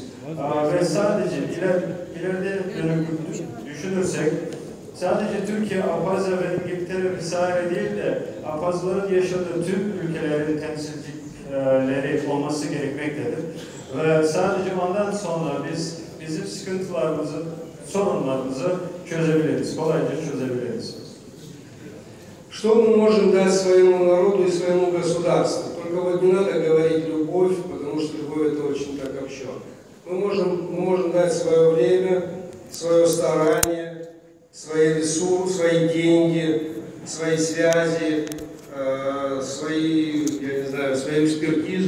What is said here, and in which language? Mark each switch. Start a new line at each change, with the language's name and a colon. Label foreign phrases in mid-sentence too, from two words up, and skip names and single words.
Turkish: Ve sadece ileride dönüp düşünürsek, sadece Türkiye, Abhazya ve İngiltere vesaire değil de Abhazların yaşadığı tüm ülkelerin temsilcileri olması gerekmektedir. Ve sadece ondan sonra biz bizim sıkıntılarımızı, sorunlarımızı çözebiliriz, kolayca çözebiliriz.
Russian: Что мы можем дать своему народу и своему государству? Только вот не надо говорить любовь, потому что любовь это очень так общо. Мы можем дать свое время, свое старание, свои ресурсы, свои деньги, свои связи, свою экспертизу.